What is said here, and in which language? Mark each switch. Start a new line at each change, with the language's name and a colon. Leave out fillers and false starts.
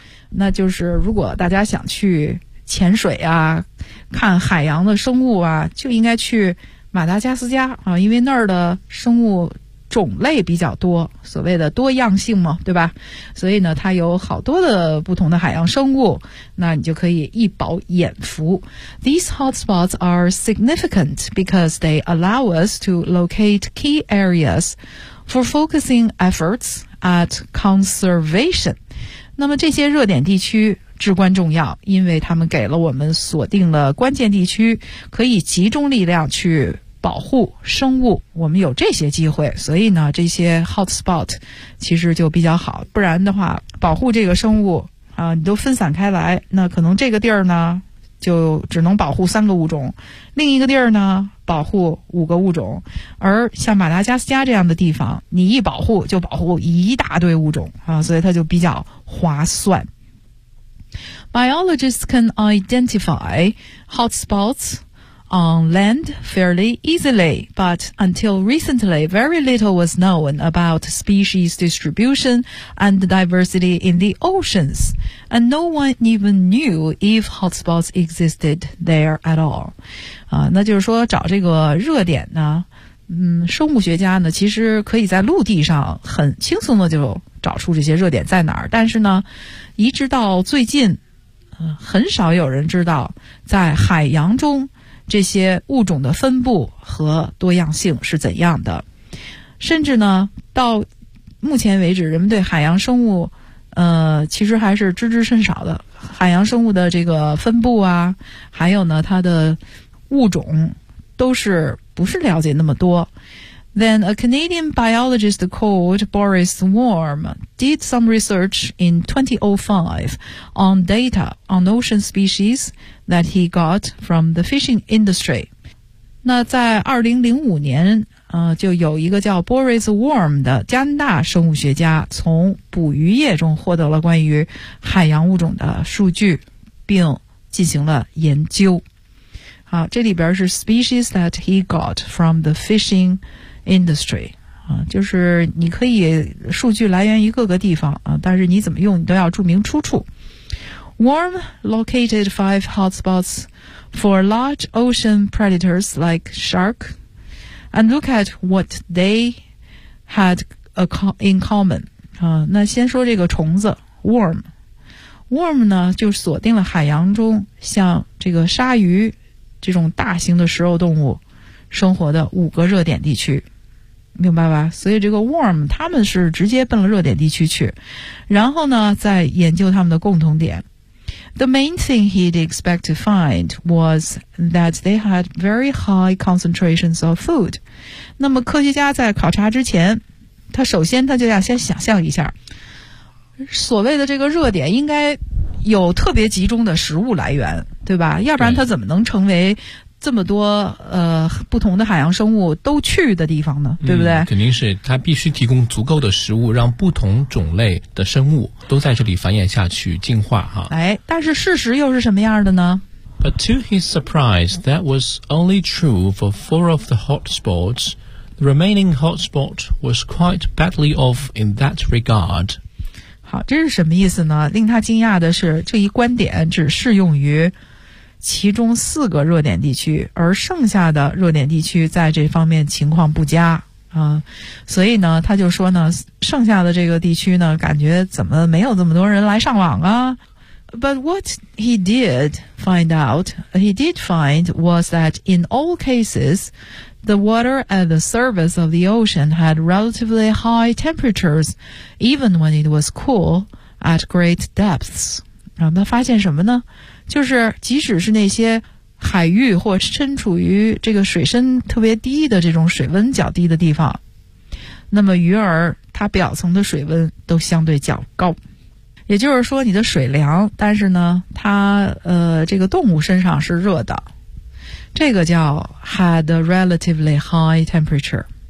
Chinese: 那就是如果大家想去潜水啊，看海洋的生物啊，就应该去马达加斯加啊，因为那儿的生物种类比较多，所谓的多样性嘛，对吧？所以呢，它有好多的不同的海洋生物，那你就可以一饱眼福。
English: These hotspots are significant because they allow us to locate key areas for focusing efforts at conservation.
Chinese: 那么这些热点地区至关重要，因为他们给了我们锁定了关键地区，可以集中力量去保护生物，我们有这些机会，所以呢这些 hotspot 其实就比较好，不然的话保护这个生物啊，你都分散开来，那可能这个地儿呢就只能保护三个物种，另一个地儿呢保护五个物种，而像马达加斯加这样的地方，你一保护就保护一大堆物种啊，所以它就比较划算。
English: Biologists can identify hotspots on land fairly easily, but until recently, very little was known about species distribution and diversity in the oceans, and no one even knew if hotspots existed there at all.
Chinese: 那就是说找这个热点呢，生物学家呢其实可以在陆地上很轻松的就找出这些热点在哪儿，但是呢一直到最近很少有人知道在海洋中这些物种的分布和多样性是怎样的。甚至呢到目前为止，人们对海洋生物其实还是知之甚少的，海洋生物的这个分布啊，还有呢它的物种都是不是了解那么多。
English: Then a Canadian biologist called Boris Warm did some research in 2005 on data on ocean speciesthat he got from the fishing industry.
Chinese: 那在2005年就有一个叫 Boris Worm 的加拿大生物学家从捕鱼业中获得了关于海洋物种的数据，并进行了研究。好，这里边是
English: species that he got from the fishing industry。
Chinese: 就是你可以数据来源于各个地方但是你怎么用你都要注明出处。
English: Worm located 5 hotspots for large ocean predators like shark and look at what they had in common.
Chinese: 那先说这个虫子 ,worm。 Worm 呢就锁定了海洋中像这个鲨鱼这种大型的食肉动物生活的五个热点地区。明白吧？所以这个 worm 他们是直接奔了热点地区去，然后呢再研究他们的共同点。
English: The main thing he'd expect to find was that they had very high concentrations of food.
Chinese: 那么科学家在考察之前，他首先他就要先想象一下，所谓的这个热点应该有特别集中的食物来源，对吧？要不然他怎么能成为这么多不同的海洋生物都去的地方呢，对不对？肯定是它必须提供足够的食物，让不同种类的生物都在这里繁衍下去进化哈。哎，但是事实又是什么样的呢
English: ？But to his surprise, that was only true for 4 of the hotspots. The remaining hotspot was quite badly off in that regard.
Chinese: 好，这是什么意思呢？令他惊讶的是，这一观点只适用于其中四个热点地区，而剩下的热点地区在这方面情况不佳啊，所以呢，他就说呢，剩下的这个地区呢，感觉怎么没有这么多人来上网啊
English: ？But what he did find out, he did find was that in all cases, the water at the surface of the ocean had relatively high temperatures, even when it was cool at great depths.
Chinese: 然后他发现什么呢？就是即使是那些海域或身处于这个水深特别低的这种水温较低的地方，那么鱼儿它表层的水温都相对较高，也就是说你的水凉，但是呢它这个动物身上是热的，这个叫
English: had a relatively high temperature。